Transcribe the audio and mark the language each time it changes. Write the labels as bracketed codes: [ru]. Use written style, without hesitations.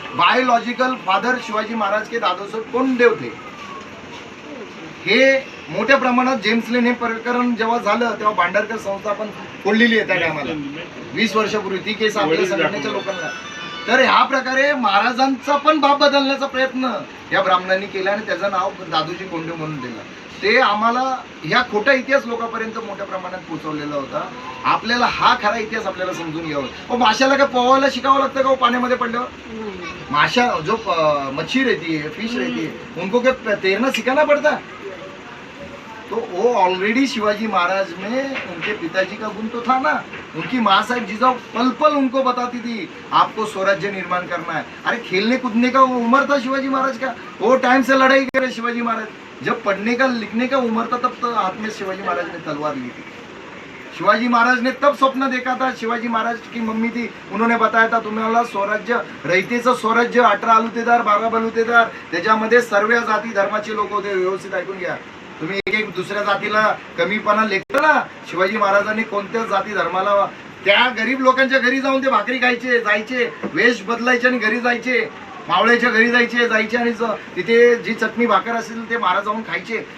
[hi] Biological father Shivaji Maharaj के दादोजी कोंडदेव थे. [mr] हे मोठ्या प्रमाणात जेम्स लिन हे प्रकरण जेव्हा झालं तेव्हा भांडारकर संस्था आपण फोडलेली आहे त्या टायमाला 20 वर्षापूर्वी. ती केस आपल्या संघटनेच्या लोकांना. तर ह्या प्रकारे महाराजांचा पण बाप बदलण्याचा प्रयत्न या ब्राह्मणांनी केला आणि त्याचं नाव दादोजी कोंडदेव म्हणून दिलं. ते आम्हाला ह्या खोटा इतिहास लोकांपर्यंत मोठ्या प्रमाणात पोहोचवलेला होता. आपल्याला हा खरा इतिहास आपल्याला समजून घ्यावा. माशाला काय पोहायला शिकावं लागतं का पाण्यामध्ये पडल्यावर? [hi] माशा जो मच्छी रहती है, फिश रहती है, उनको क्या तैरना सिखाना पड़ता है? तो वो ऑलरेडी शिवाजी महाराज में उनके पिताजी का गुण तो था ना. उनकी माँ साहब जिजाऊ पल पल उनको बताती थी आपको स्वराज्य निर्माण करना है. अरे खेलने कूदने का उम्र था शिवाजी महाराज का, वो टाइम से लड़ाई करे शिवाजी महाराज. जब पढ़ने का लिखने का उम्र था तब तो हाथ में शिवाजी महाराज ने तलवार ली थी. शिवाजी महाराज ने तब स्वप्न देखा था. शिवाजी महाराज की मम्मी थी, उन्होंने बताया था [mr] तुम्हाला स्वराज्य, रयतेचं स्वराज्य, 18 आलुतेदार 12 बलुतेदार, त्याच्यामध्ये सर्व जाती धर्माचे लोक होते. व्यवस्थित ऐकून घ्या. तुम्ही एक दुसऱ्या जातीला कमीपणा लेखलं ना, शिवाजी महाराजांनी कोणत्या जाती धर्माला, त्या गरीब लोकांच्या घरी जाऊन ते भाकरी खायचे, जायचे, वेश बदलायचे आणि घरी जायचे, मावळ्याच्या घरी जायचे आणि तिथे जी चटणी भाकर असेल ते महाराज जाऊन खायचे.